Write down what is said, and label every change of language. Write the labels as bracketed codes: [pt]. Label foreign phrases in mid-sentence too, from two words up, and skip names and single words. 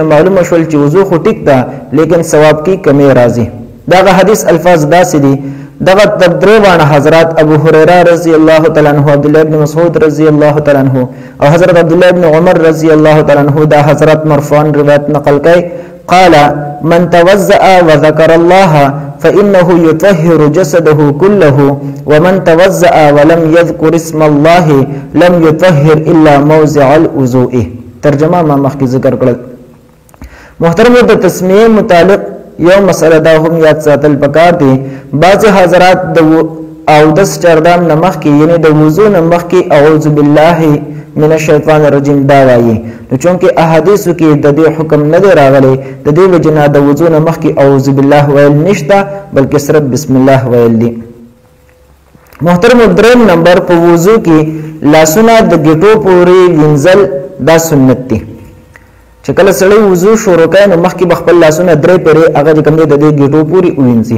[ps] معلومه شول چې وضو خو ټیک ده لیکن ثواب کې کمی راځي دغه حدیث الفاظ داسې دي دغه تدریوان حضرات ابو هريره [ar] رضی الله تعالی عنہ [ps] عبد الله بن مسعود [ar] رضی الله تعالی عنہ [ps] او حضرت عبد الله بن عمر [ar] رضی الله تعالی عنہ [ps] دا حضرات مرفوعا روایت نقل کړي [ar] قال من توضأ وذكر الله فإنه يطهر جسده كله ومن توضأ ولم يذكر اسم الله لم يطهر إلا موضع الوضوء [ps] ترجمه ما مخکې ذکر کړل محترم د تسمیه متعلق یو مسله دا هم یاد ساتل پکار دي بعض حضرات د اودس چردام نمخ کې یعنی د وضو نمخ کې [ar] اعوذ بالله من الشیطان الرجیم [ps] دا وایي نو چونکه احادیث کې د دې حکم نه دی راغلی د دې وجنه د وضو نمخ کې [ar] اعوذ بالله [ps] ویل نشته بلکې صرف [ar] بسم الله [ps] ویل دي محترم دریم نمبر په وضو کې لاسونه د ګټو پورې وینځل دا سنت دي چې کله سړی وضو شروع کوي نو مخکې بخپل لاسونه درې پیری هغه کوم د دې ګټو پوری وینځي.